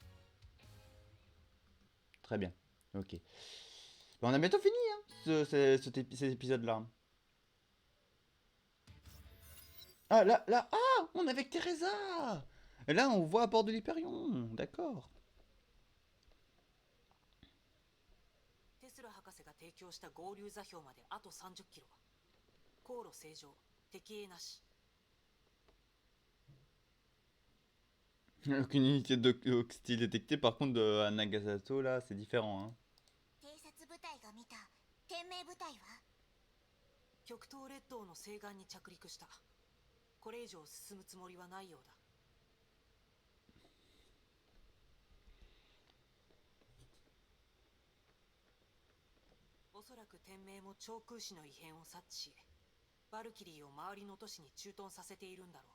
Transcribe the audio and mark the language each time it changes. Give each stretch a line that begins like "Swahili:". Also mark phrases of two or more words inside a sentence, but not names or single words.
French: Très bien, ok. Ben, on a bientôt fini hein, cet épisode-là. Ah là, là, ah, on est avec Teresa. Et là, on voit à bord de l'Hyperion, d'accord.
Japanese: テスラ博士が提供した合流座標まであと30キロ。航路正常、敵影なし。
French: Aucune unité hostile détectée, par contre, à Nagasato, là, c'est différent. Hein.
Japanese: 偵察部隊が見た天命部隊は極東列島の西岸に着陸した。これ以上進むつもりはないようだ。おそらく天命も長空士の異変を察知し、バルキリーを周りの都市に駐屯させているんだろう。